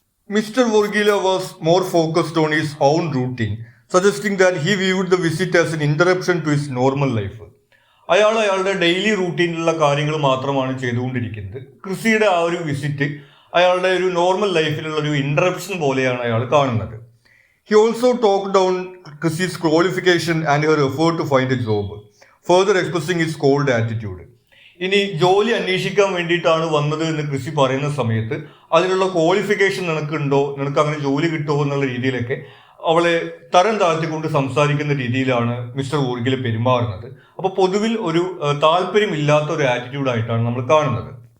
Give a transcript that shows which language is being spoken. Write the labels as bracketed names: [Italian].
[English] Mister വോർഗീല was more focused on his own routine, suggesting that he viewed the visit as an interruption to his normal life. [Malayalam] അയാളുടെ daily റൂട്ടീനിലുള്ള കാര്യങ്ങൾ മാത്രമാണ് ചെയ്തുകൊണ്ടിരിക്കുന്നത്. ക്രിസിയുടെ ആ ഒരു visit അയാളുടെ ഒരു നോർമൽ ലൈഫിലുള്ള ഒരു ഇന്ററപ്ഷൻ പോലെയാണ് അയാൾ കാണുന്നത്. [English] He also talked down Chrissy's qualification and her effort to find a job, further expressing his cold attitude. [Malayalam] ഇനി ജോലി അന്വേഷിക്കാൻ വേണ്ടിയിട്ടാണ് വന്നത് എന്ന് ക്രിസി പറയുന്ന സമയത്ത് അതിനുള്ള ക്വാളിഫിക്കേഷൻ നിനക്കുണ്ടോ, നിനക്ക് അങ്ങനെ ജോലി കിട്ടുമോ എന്നുള്ള രീതിയിലൊക്കെ അവളെ തരം താഴ്ത്തിക്കൊണ്ട് സംസാരിക്കുന്ന രീതിയിലാണ് മിസ്റ്റർ വോർഗീല പെരുമാറുന്നത്. അപ്പൊ പൊതുവിൽ ഒരു താല്പര്യമില്ലാത്ത ഒരു ആറ്റിറ്റ്യൂഡായിട്ടാണ് നമ്മൾ കാണുന്നത്.